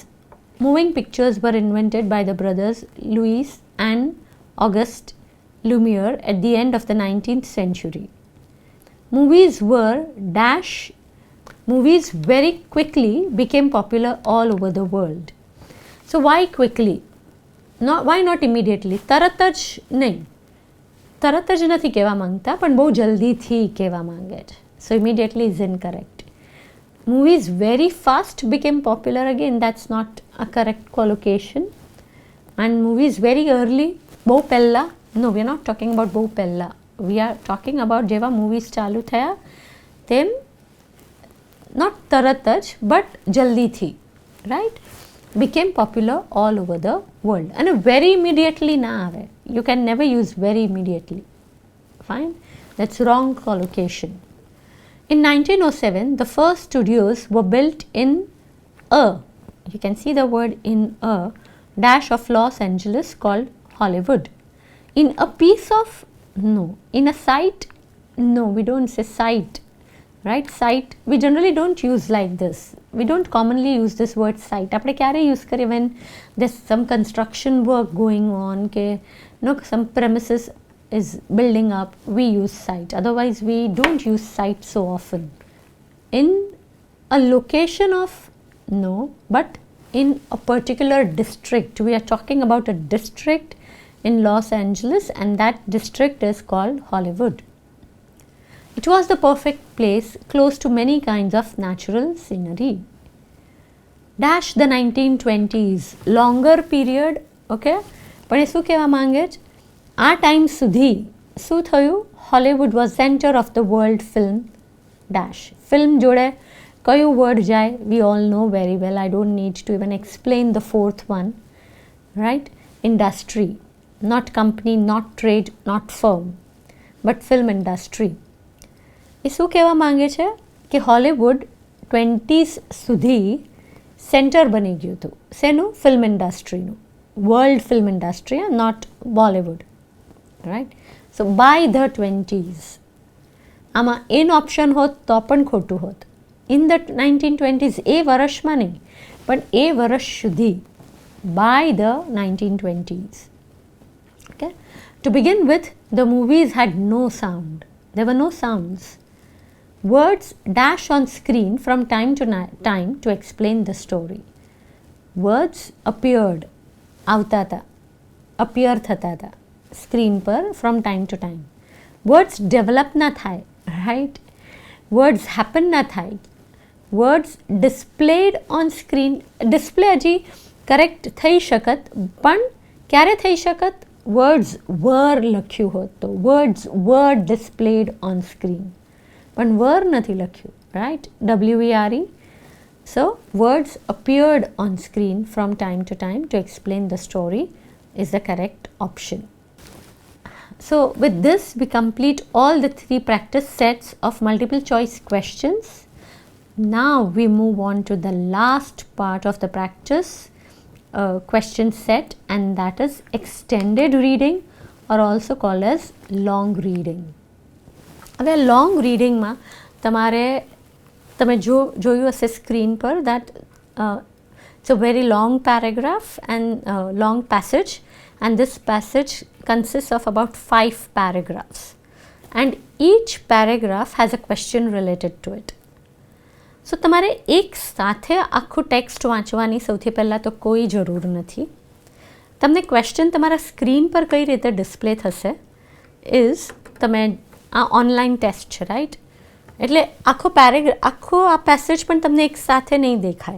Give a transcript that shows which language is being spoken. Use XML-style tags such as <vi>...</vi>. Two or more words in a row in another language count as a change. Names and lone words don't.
<en>Moving pictures were invented by the brothers Louis and Auguste Lumiere at the end of the 19th century. Movies very quickly became popular all over the world. So why quickly? Why not immediately?</en> <gu>તરત જ નહીં, તરત જ નથી કહેવા માંગતા, પણ બહુ જલ્દીથી કહેવા માંગે છે.</gu> <en>So immediately is incorrect. Movies very fast became popular, again that's not a correct collocation. And movies very early,</en> <gu>બહુ પહેલા,</gu> <en>no, we are not talking about</en> <gu>બહુ પહેલા,</gu> <en>we are talking about જેવા movies</en> <gu>ચાલુ થયા તેમ,</gu> <en>not</en> <gu>તરત જ</gu> <en>but જલ્દીથી, right? Became popular all over the world. And very immediately</en> <gu>ના આવે,</gu> <en>you can never use very immediately, fine, that's wrong collocation. In 1907, the first studios were built in you can see the word in a dash of Los Angeles called Hollywood. In a piece of, no, in a site, no, we don't say site, right? Site, we generally don't use like this. We don't commonly use this word site.</en> <gu>આપણે ક્યારે use કરીએ</gu> <en>when there's some construction work going on, કે no, some premises is building up, we use site. Otherwise we don't use site so often. In a location of, no, but in a particular district, we are talking about a district in Los Angeles and that district is called Hollywood. It was the perfect place close to many kinds of natural scenery. Dash the 1920s, longer period,</en> <gu>okay, પણ એ શું કહેવા માંગે છે? આ ટાઈમ સુધી શું થયું?</gu> <en>Hollywood was center of the world film dash.</en> <gu>ફિલ્મ જોડે કયું વર્ડ જાય?</gu> <en>We all know very well, I don't need to even explain the fourth one, right? Industry, not company, not trade, not firm, but film industry.</en> <gu>એ શું કહેવા માંગે છે કે હોલિવૂડ 20s સુધી સેન્ટર બની ગયું હતું. શેનું? ફિલ્મ ઇન્ડસ્ટ્રીનું.</gu> <en>world film industry, not Bollywood, right? So by the 20s, આમાં in option</en> <gu>હોત તો પણ ખોટું હોત.</gu> <en>In the 1920s,</en> <gu>એ વર્ષમાં નહીં, પણ એ વર્ષ સુધી,</gu> <en>by the 1920s. Okay? To begin with, the movies had no sound. There were no sounds. Words dash on screen from time to time to explain the story. Words appeared,</en> <gu>આવતા હતા, appear થતા હતા સ્ક્રીન પર</gu> <en>from time to time. Words develop</en> <gu>ના થાય,</gu> <en>right? Words happen</en> <gu>ના થાય.</gu> <en>Words displayed on screen, display</en> <gu>હજી કરેક્ટ થઈ શકત, પણ ક્યારે થઈ શકત?</gu> <en>Words were</en> <gu>લખ્યું હોત તો,</gu> <en>words were displayed on screen, પણ were</en> <gu>નથી લખ્યું,</gu> <en>right? WERE. So words appeared on screen from time to time to explain the story is the correct option. So with this we complete all the 3 practice sets of multiple choice questions. Now we move on to the last part of the practice question set, and that is extended reading, or also called as long reading. હવે long reading</en> <gu>માં તમે જોયું હશે સ્ક્રીન પર</gu> <en>that it's a very long paragraph and long passage, and this passage consists of about 5 paragraphs, and each paragraph has a question related to it.</en> <gu>સો તમારે એક સાથે આખું ટેક્સ્ટ વાંચવાની સૌથી પહેલાં તો કોઈ જરૂર નથી. તમને ક્વેશ્ચન તમારા સ્ક્રીન પર કઈ રીતે ડિસ્પ્લે થશે ઇઝ, તમે આ</gu> <en>online test</en> <gu>છે, રાઈટ? એટલે આખો આ પેસેજ પણ તમને એક સાથે નહીં દેખાય.</gu>